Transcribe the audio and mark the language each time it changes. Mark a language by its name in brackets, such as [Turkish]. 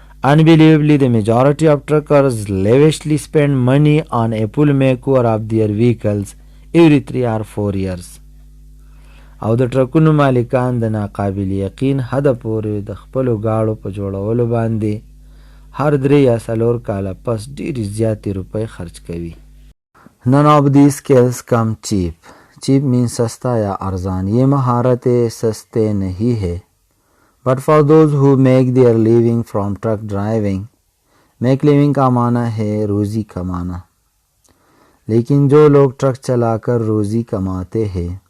[English] Unbelievably, the majority of truckers lavishly spend money on a full makeover of their vehicles every 3 or 4 years، [Pashto] او د ټرکونو مالکان د ناقابل یقین حده پورې د خپلو گاړو په جوړولو باندې هر 3 یا 4 کاله پس ډېرې زیاتې روپۍ خرچ کوي. [English] None of these skills come cheap. Cheap means [Urdu] سستا یا ارزان. یہ مہارتیں سستے نہیں ہے. [English] But for those who make their living from truck driving، make living [Urdu] کا معنی ہے روزی کمانا، لیکن جو لوگ ٹرک چلا کر روزی کماتے ہیں.